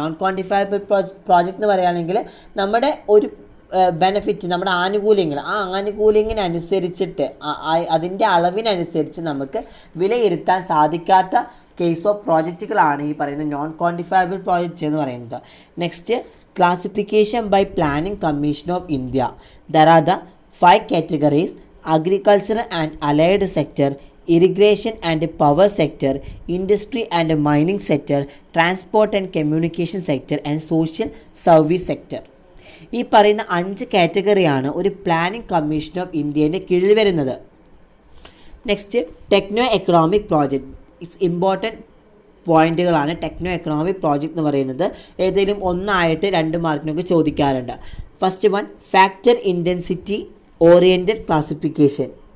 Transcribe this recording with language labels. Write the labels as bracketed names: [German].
[Malayalam] Non quantifiable project എന്ന് പറയുകയാണെങ്കിൽ നമ്മുടെ ഒരു ബെനിഫിറ്റ്, നമ്മുടെ ആനുകൂല്യങ്ങനനുസരിച്ചിട്ട് അതിൻ്റെ അളവിനനുസരിച്ച് നമുക്ക് വിലയിരുത്താൻ സാധിക്കാത്ത കേസ് ഓഫ് പ്രോജക്റ്റുകളാണ് ഈ പറയുന്ന നോൺ ക്വാണ്ടിഫയബിൾ പ്രോജക്റ്റ് എന്ന് പറയുന്നത്. [English] Next, classification by Planning Commission of India. There are the 5 categories: agriculture and allied sector, irrigation and power sector, industry and mining sector, transport and communication sector, and social service sector. [Malayalam] ഈ പറയുന്ന 5 കാറ്റഗറിയാണ് ഒരു planning commission of ഇന്ത്യയുടെ കീഴിൽ വരുന്നത്. Next techno economic project. It's important പോയിന്റുകളാണ് techno economic project എന്ന് പറയുന്നത്. ഏതെങ്കിലും ഒന്നായിട്ട് 2 മാർക്കിനൊക്കെ ചോദിക്കാറുണ്ട്. First one, factor intensity oriented classification.